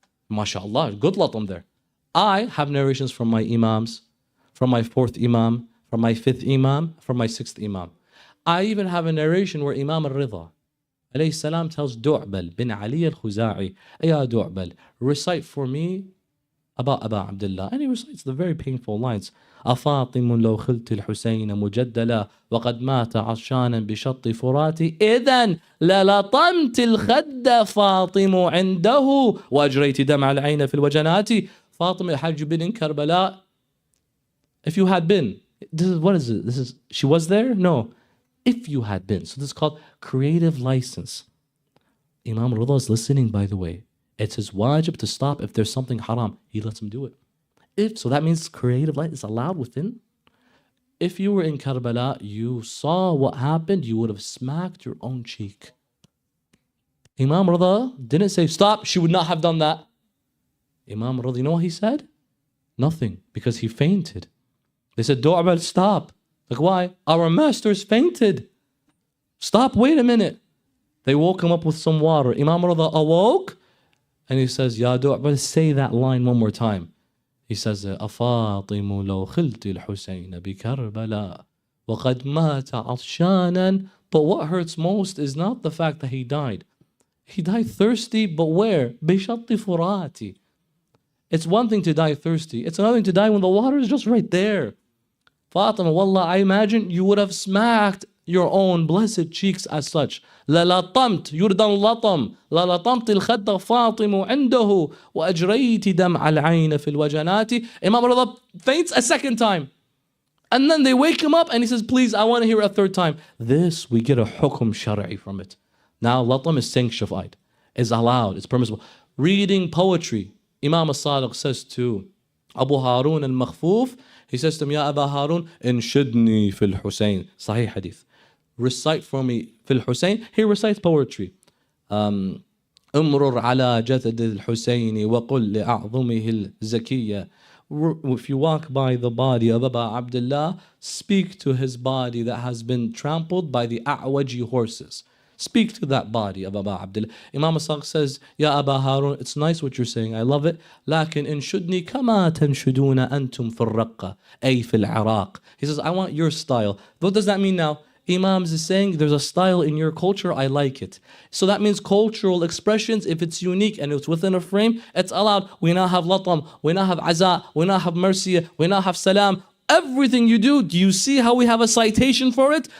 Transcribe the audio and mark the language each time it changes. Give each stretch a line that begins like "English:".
English: MashaAllah, good latam there. I have narrations from my imams, from my fourth imam, from my fifth imam, from my sixth imam. I even have a narration where Imam al-Ridha alayhi salam tells Du'bal bin Ali al-Khuza'i, Ya Du'bal, recite for me about Aba Abdullah. And he recites the very painful lines.
Arabic: أفاطم لو خلت الحسين مجدلا وقد مات عطشانا بشط فراتي إذن للطمت الخد فاطم عنده وأجريت دمع العين في الوجنات.
English: Fatima, had you been in Karbala? If you had been, what is it? She was there? No. If you had been. So this is called creative license. Imam Rida is listening, by the way. It's his wajib to stop if there's something haram. He lets him do it. So that means creative license is allowed within. If you were in Karbala, you saw what happened, you would have smacked your own cheek. Imam Rida didn't say, stop, she would not have done that. Imam Rida, you know what he said? Nothing, because he fainted. They said, Du'bal, stop. Like, why? Our master's fainted. Stop, wait a minute. They woke him up with some water. Imam Rida awoke, and he says, Ya Du'bal, say that line one more time. He says,
Arabic: أفاطم لو خلت الحسين بكربلاء وقد مات عطشانا.
English: But what hurts most is not the fact that he died. He died thirsty, but where?
Arabic: بشط فراتي.
English: It's one thing to die thirsty. It's another thing to die when the water is just right there. Fatima, wallah, I imagine you would have smacked your own blessed cheeks as such. للطمت, you would have done latam.
Arabic: للطمت الخد فاطم عنده وأجريت دمع العين في الوجنات.
English: Imam Rida faints a second time. And then they wake him up and he says, please, I want to hear it a third time. This, we get a hukum shari'i from it. Now, latam is sanctified, is allowed, it's permissible. Reading poetry. Imam al-Sadiq says to Abu Harun al-Makhfuf, he says to him, Ya Aba Harun,
Arabic: inshidni fil Husayn.
English: Sahih hadith. Recite for me fil Husayn. He recites poetry.
Arabic: امرر على جسد الحسين وقل لأعظمه الزكية.
English: If you walk by the body of Aba Abdullah, speak to his body that has been trampled by the A'waji horses. Speak to that body of Aba Abdullah. Imam al-Sadiq says, Ya Aba Harun, it's nice what you're saying, I love it.
Arabic: لكن انشدني كما تنشدون أنتم في الرقة أي في العراق.
English: He says, I want your style. What does that mean now? Imams is saying there's a style in your culture, I like it. So that means cultural expressions, if it's unique and it's within a frame, it's allowed. We now have latam, we now have aza, we now have mercy, we now have salam. Everything you do you see how we have a citation for it?